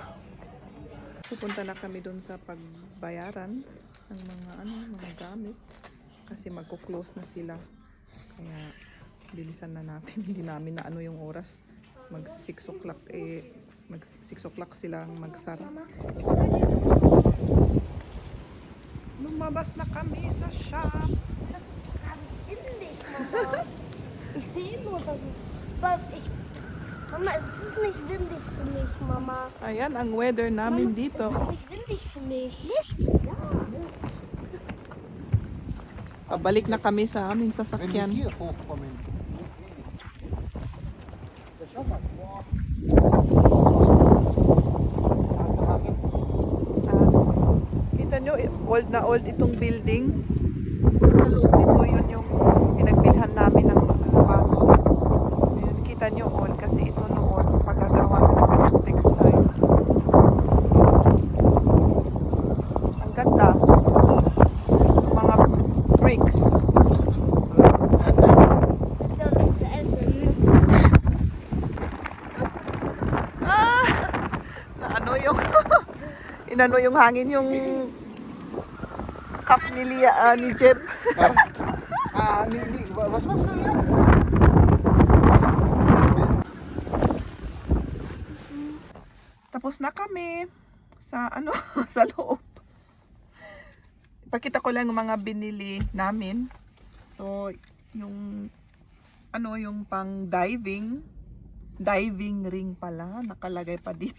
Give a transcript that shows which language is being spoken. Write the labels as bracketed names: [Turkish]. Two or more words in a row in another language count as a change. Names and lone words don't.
[Filipino] Pupunta na kami doon sa pagbayaran ng mga gamit kasi magko-close na sila. Kaya bilisan na natin. Hindi namin na ano yung oras. Mag 6 o'clock mag 6 o'clock silang magsara. Lumabas na kami sa shop. [German] Das ist ganz windig, Mama. Ich sehe nur, dass es... Mama, es ist nicht windig für mich, Mama. [Filipino] Ayan ang weather namin dito. [German] Es ist nicht windig für mich. [Filipino] Pabalik na kami sa aming sasakyan. Kita nyo, old itong building. Sa loob nito, yun yung pinagbilhan namin ng mga sapatos. Yun, kita nyo old kasi ito noon pagkagawa ng textile. Ang ganda. Mga bricks. [German] Das ist zu essen. [Filipino] Na ano yung inano yung hangin yung cup ni ni Jeb. [German] Was machst du hier? [Filipino] Tapos na kami sa ano sa loob. Ipakita ko lang yung mga binili namin. So, yung ano yung pang [English] diving ring [Filipino] pala nakalagay pa dito.